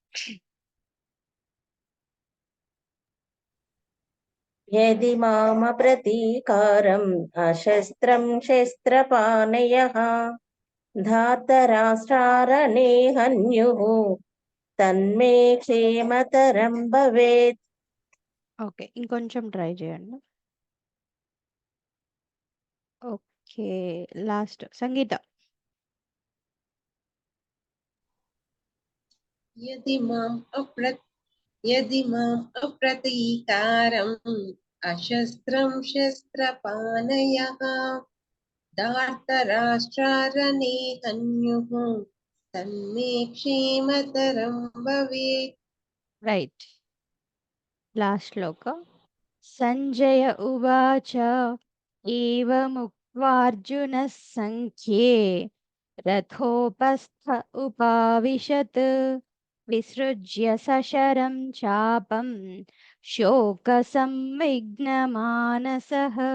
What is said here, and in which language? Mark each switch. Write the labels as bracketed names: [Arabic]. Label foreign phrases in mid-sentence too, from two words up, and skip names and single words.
[Sanskrit] యది మామ ప్రతీకారం అశస్త్రం శస్త్రపాణయః ధాతరాష్ట్రారణే హన్యుః తన్మే క్షేమతరం భవేత్. [Telugu] ఓకే, ఇంకొంచెం ట్రై చేయండి. ఓకే, లాస్ట్ సంగీత. [Sanskrit] यदि माम् अप्रतीकारम् अशस्त्रं शस्त्रपाणयः धार्तराष्ट्रारणे हन्युः तन्मे क्षेमतरं भवेत्. [Telugu] రైట్. లాస్ట్ శ్లోక. [Sanskrit] సంజయ ఉవాచ ఏవముక్త్వార్జునः సంఖ్యే రథోపస్థ ఉపావిశత్ విసృజ్య సశరం చాపం శోకసంవిఘ్నమానసః.